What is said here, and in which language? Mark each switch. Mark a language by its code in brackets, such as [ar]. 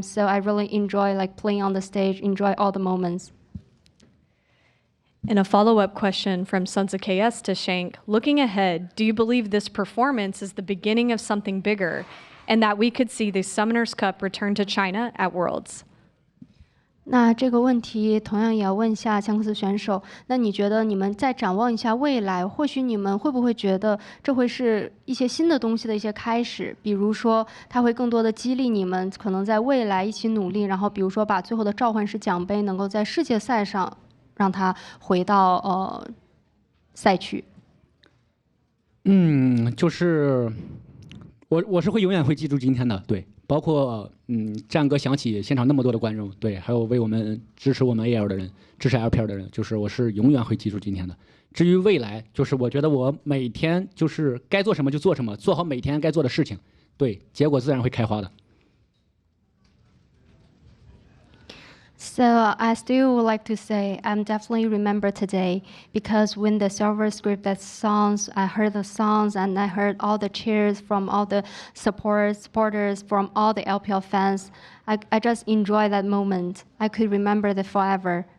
[en] So I really enjoy like playing on the stage, enjoy all the moments. And a follow-up question from Sons of KS to Shank. Looking ahead, do you believe this performance is the beginning of something bigger and that we could see the Summoners Cup return to China at Worlds? [zh] 那这个问题同样也要问一下香克斯选手。那你觉得你们再展望一下未来，或许你们会不会觉得这会是一些新的东西的一些开始？比如说，它会更多的激励你们，可能在未来一起努力，然后比如说把最后的召唤师奖杯能够在世界赛上让它回到赛区。就是我是会永远会记住今天的，对。包括战歌响起，现场那么多的观众，对，还有为我们支持我们 AL 的人，支持 LPL 的人，就是我是永远会记住今天的。至于未来，就是我觉得我每天就是该做什么就做什么，做好每天该做的事情，对，结果自然会开花的。 [en] So I still would like to say I'm definitely remember today, because when the server script that songs, I heard the songs and I heard all the cheers from all the supporters, from all the LPL fans. I just enjoy that moment. I could remember that forever.